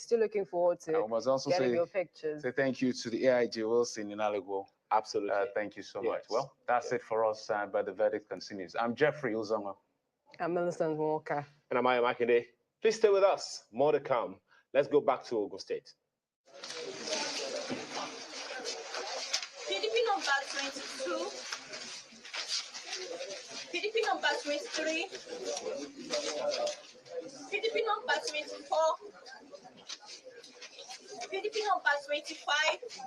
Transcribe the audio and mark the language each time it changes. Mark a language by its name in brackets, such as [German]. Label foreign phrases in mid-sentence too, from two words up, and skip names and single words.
[English] Still looking forward to getting your pictures. Say thank you to the AIG Wilson in Alago. Absolutely. Thank you so much. Well, that's it for us, but the verdict continues. I'm Jeffrey Uzongo. I'm Millicent Walker. And I'm Aya Makinde. Please stay with us. More to come. Let's go back to Ogun State. PDP number 22. PDP number 23. PDP number 24. PDP number 25.